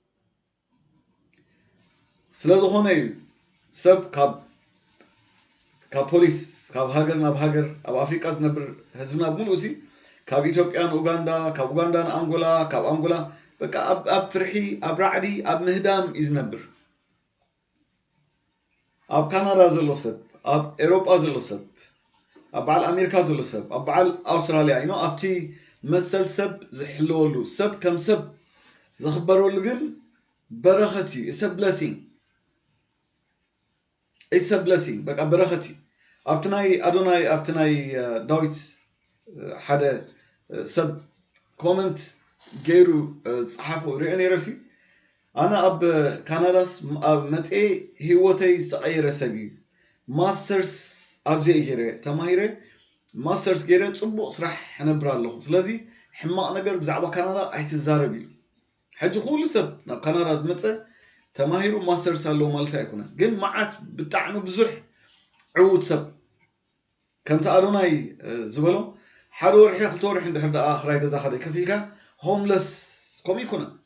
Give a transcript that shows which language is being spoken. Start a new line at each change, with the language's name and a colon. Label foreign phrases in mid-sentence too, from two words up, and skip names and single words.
Tigrinya: ስለዝኾነ እዩ ሰብ ካብ ፖሊስ ካብ ሃገር ናብ ሃገር ኣብ ኣፍሪቃ ዝነብር ህዝብና ብምሉእ እሲ ካብ ኢትዮጵያ ንኡጋንዳ ካብ ኡጋንዳ ንኣንጎላ ካብ ኣንጎላ በቃ ኣብ ፍርሒ ኣብ ራዕዲ ኣብ ምህዳም እዩ ዝነብር ኣብ ካናዳ ዘሎ ሰብ ኣብ ኤሮጳ ዘሎ ሰብ ኣብ በዓል ኣሜሪካ ዘሎ ሰብ ኣብ በዓል ኣውስትራልያ ኢኖ ኣብቲ መሰል ሰብ ዝሕልወሉ ሰብ ከም ሰብ ዝኽበረሉ ግን በረኸት እዩ it's
English: a blessing
Tigrinya: በቃ በረኸት እዩ ኣብቲ ናይ ኣዶናይ ኣብቲ ናይ ዳዊት ሓደ ሰብ ኮመንት ገይሩ ጽሓፉ ሪኦ ነይረሲ ኣነ ኣብ ካናዳስ ኣብ መፄ ህይወተይ ዝተቐየረ ሰብ እዩ ማስተርስ ኣብዘ ገይረ ተማሂረ ማስተርስ ገይረ ጽቡቕ ስራሕ ሕነብር ኣለኹ ስለዚ ሕማቕ ነገር ብዛዕባ ካናዳ ኣይትዛረብ እዩ ሕጂ ኩሉ ሰብ ናብ ካናዳ ዝመፀ ተማሂሩ ማስተርስ ኣለዎ ማለት ኣይኮነን ግን መዓት ብጣዕሚ ብዙሕ ዕዉት ሰብ ከምቲ ኣዶናይ ዝበሎ ሓደ ወርሒ ክልተ ወርሒ እንድሕር ደኣ ኣኽራይ ገዛ ሓደ ከፍ ኢልካ ሆምለስ ከምኡ ይኮነን